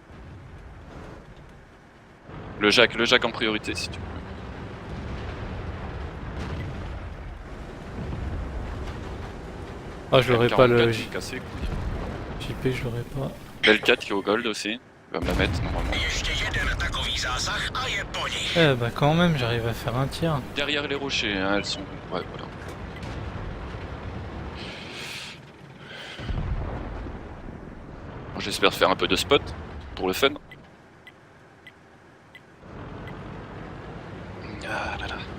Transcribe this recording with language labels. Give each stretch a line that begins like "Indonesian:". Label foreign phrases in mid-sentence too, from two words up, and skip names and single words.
French: Le Jack en priorité, si tu veux. Ah, je l'aurais pas le M44, j'ai cassé, quoi. JP, je l'aurais pas. L4 qui est au gold aussi. Il va me la mettre normalement.
Czech: Ještě jeden takový zásah a je po nich.
French: Eh bah quand même, j'arrive à faire un tir. Derrière les rochers, hein, elles sont. Ouais, voilà. Bon, j'espère faire un peu de spot pour le fun. Ah là là.